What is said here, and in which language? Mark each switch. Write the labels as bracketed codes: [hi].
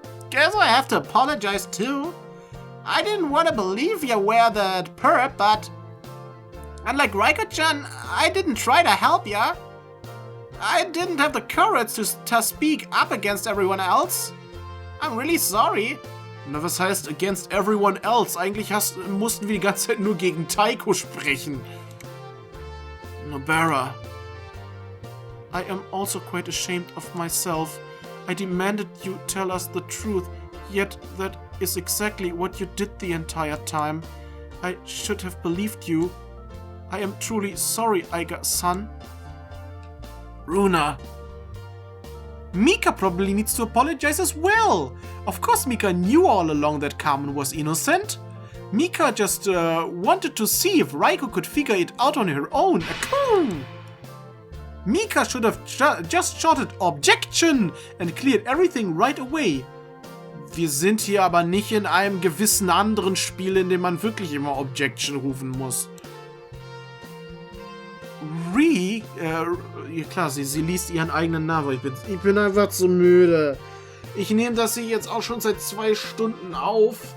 [en] Guess I have to apologize too. I didn't want to believe you were the perp, but unlike Raiko-chan, I didn't try to help ya. I didn't have the courage to speak up against everyone else. I'm really sorry. [de] Na, was heißt [en] against everyone else? [de] Eigentlich mussten wir die ganze Zeit nur gegen Taiko sprechen. [en] Nobara. I am also quite ashamed of myself. I demanded you tell us the truth, yet that is exactly what you did the entire time. I should have believed you. I am truly sorry, Aiga-san. Runa. Mika probably needs to apologize as well. Of course Mika knew all along that Carmen was innocent. Mika just wanted to see if Raiko could figure it out on her own. Mika should have just shouted Objection and cleared everything right away. [de] Wir sind hier aber nicht in einem gewissen anderen Spiel, in dem man wirklich immer Objection rufen muss. Rie, ja klar, sie liest ihren eigenen Namen. Ich bin einfach zu müde. Ich nehme das hier jetzt auch schon seit 2 Stunden auf.